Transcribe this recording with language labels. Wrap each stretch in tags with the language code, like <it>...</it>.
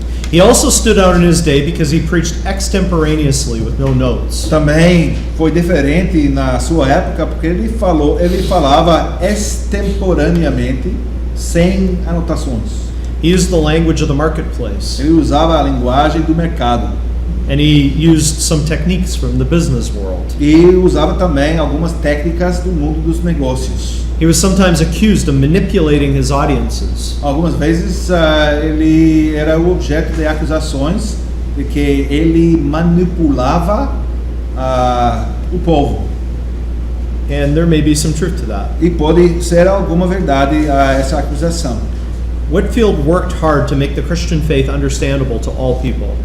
<en>He also stood out in his day because he preached extemporaneously with no notes.</en> <pt>Também foi diferente na sua época porque ele falava extemporaneamente, sem anotações.</pt> <en>He used the language of the marketplace,</en> <pt>Ele usava a linguagem do mercado</pt> <en>and he used some techniques from the business world.</en> <pt>e usava também algumas técnicas do mundo dos negócios.</pt> <en>He was sometimes accused of manipulating his audiences.</en> <pt>Algumas vezes ele era o objeto de acusações de que ele manipulava o povo.</pt> <en>And there may be some truth to that.</en> <pt>E pode ser alguma verdade a essa acusação.</pt> <en>Whitefield worked hard to make the Christian faith understandable to all people.</en>